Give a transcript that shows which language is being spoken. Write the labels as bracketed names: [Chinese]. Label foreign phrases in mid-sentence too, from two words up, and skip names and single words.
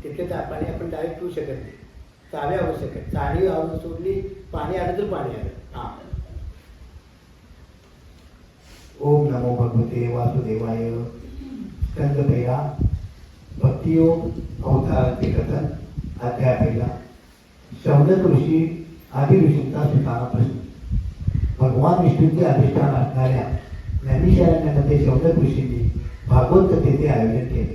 [Marathi] पाणी आपण डायरेक्ट पिऊ शकत नाही, चावी आवश्यक आहे. चावी सोडली, पाणी आलं तर पाणी आलं. हां. [Sanskrit] ओम नमो भगवते वासुदेवाय. [Marathi] स्कंद पहिला, भक्तियोग अवताराचे कथन. अध्याय पहिला. शौनक ऋषी आदी ऋषींचा सुटाणा प्रश्न. भगवान विष्णूंचे अधिष्ठान असणाऱ्या नैमिषारण्यामध्ये शौनक ऋषींनी भागवत कथेचे आयोजन केले.